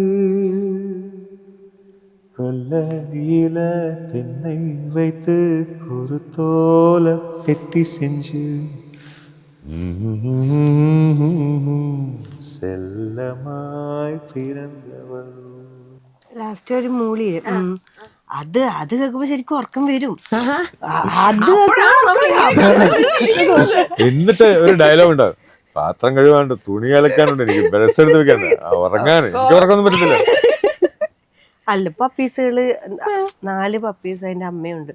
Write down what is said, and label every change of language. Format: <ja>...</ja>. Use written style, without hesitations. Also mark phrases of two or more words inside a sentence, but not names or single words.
<ta>கொல்லையில தென்னை வைத்து குருத்தோல பெட்டி செஞ்சு செல்லமாய் பிறந்தவள்.</ta> <ml>ലാസ്റ്റ് ഒരു മൂളി അത് കേൾക്കുമ്പോ ശരിക്കും ഉറക്കം വരും. എന്നിട്ട് ഒരു ഡയലോഗ് ഉണ്ടാവും, പാത്രം കഴുകാണ്ട് തുണി അലക്കാനുണ്ട്, എനിക്ക് ബ്രഷ് എടുത്ത് വെക്കാണ്ട് ഉറങ്ങാൻ എനിക്ക് ഉറക്കൊന്നും പറ്റത്തില്ല. അല്ല പപ്പീസുകള് 4 പപ്പീസ് അതിന്റെ അമ്മയുണ്ട്.</ml>